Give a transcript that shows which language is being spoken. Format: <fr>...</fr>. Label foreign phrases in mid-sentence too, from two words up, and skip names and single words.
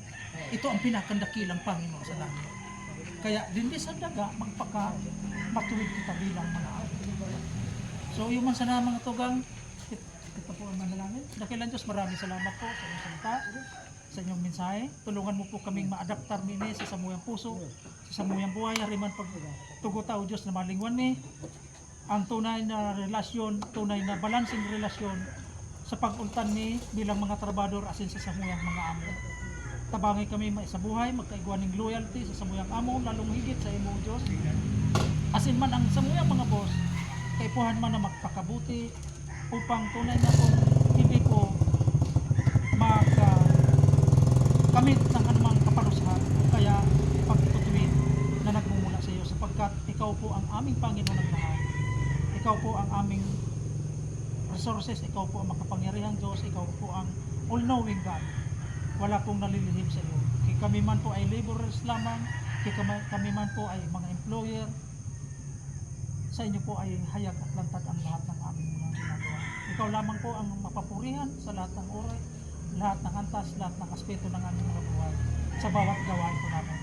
<tl>Ito ang pinakandakilang Panginoon sa langit. Kaya din sa daga, magpaka matuwid kita bilang mga amo. So yung man sana mga tugang, ito po ang manalangin. Dakilan Diyos, maraming salamat po sa inyong salita, sa inyong mensahe.</tl> <bik>Tulungan mo po kaming maadaptar nini sa samuyang puso, sa samuyang buhay, hariman pag tugo tao Diyos na malingwan ni ang tunay na relasyon, tunay na balancing relasyon sa pag-ultan ni bilang mga trabador asin sa samuyang mga amo. Tabangay kami sa buhay, magkaigwan ng loyalty sa samuyang amo, lalong higit sa imo Diyos. Asin man ang samuyang mga boss, kaipuhan man na magpakabuti</bik> <tl>upang tunay na kung hindi ko kamit ng anumang kaparusahan kaya pagtutuwid na nagmumula sa iyo sapagkat ikaw po ang aming Panginoon ng lahat. Ikaw po ang aming resources, ikaw po ang makapangyarihang Diyos, ikaw po ang</tl> <en>all-knowing God.</en> <tl>Wala pong nalilihim sa iyo. Kami man po ay laborers lamang, kami man po ay mga employer, sa inyo po ay hayag at lantad ang lahat ng aming mga ginagawa. Ikaw lamang po ang mapapurihan sa lahat ng oras, lahat ng antas, lahat ng aspeto ng aming mga buhay sa bawat gawain po namin.</tl>